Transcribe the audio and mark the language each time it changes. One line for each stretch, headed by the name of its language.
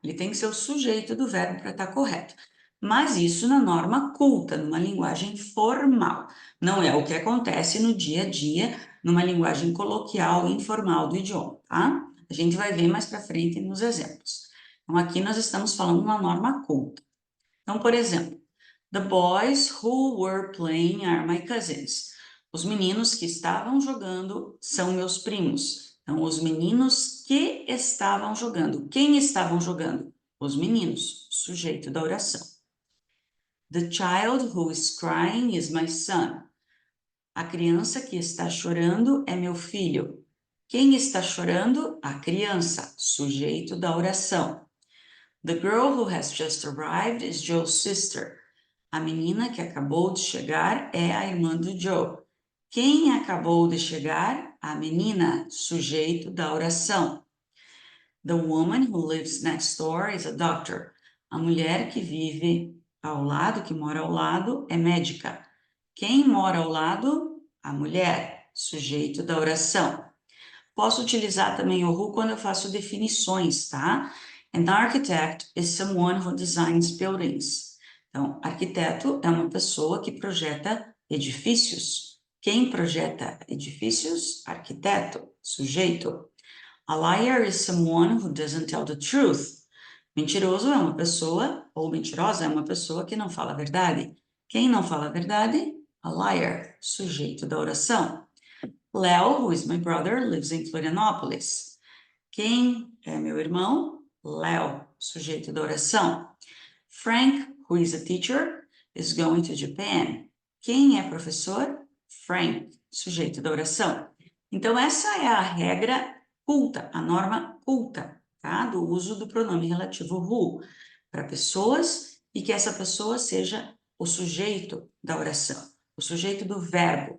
Portuguese: Ele tem que ser o sujeito do verbo para estar correto. Mas isso na norma culta, numa linguagem formal. Não é o que acontece no dia a dia, numa linguagem coloquial e informal do idioma, tá? A gente vai ver mais para frente nos exemplos. Então, aqui nós estamos falando uma norma culta. Então, por exemplo,
English: the boys who were playing are my cousins.
Portuguese: Os meninos que estavam jogando são meus primos. Então, os meninos que estavam jogando. Quem estavam jogando? Os meninos, sujeito da oração.
English: The child who is crying is my son.
Portuguese: A criança que está chorando é meu filho. Quem está chorando? A criança, sujeito da oração.
English: The girl who has just arrived is Joe's sister.
Portuguese: A menina que acabou de chegar é a irmã do Joe. Quem acabou de chegar? A menina, sujeito da oração.
English: The woman who lives next door is a doctor.
Portuguese: A mulher que vive ao lado, que mora ao lado, é médica. Quem mora ao lado? A mulher, sujeito da oração. Posso utilizar também o who quando eu faço definições, tá?
English: An architect is someone who designs buildings.
Portuguese: Então, arquiteto é uma pessoa que projeta edifícios. Quem projeta edifícios? Arquiteto, sujeito.
English: A liar is someone who doesn't tell the truth.
Portuguese: Mentiroso é uma pessoa, ou mentirosa é uma pessoa que não fala a verdade. Quem não fala a verdade? A liar, sujeito da oração.
English: Léo, who is my brother, lives in Florianópolis.
Portuguese: Quem é meu irmão? Léo, sujeito da oração.
English: Frank, who is a teacher, is going to Japan.
Portuguese: Quem é professor? Frank, sujeito da oração. Então, essa é a regra culta, a norma culta, tá? Do uso do pronome relativo who para pessoas e que essa pessoa seja o sujeito da oração, o sujeito do verbo.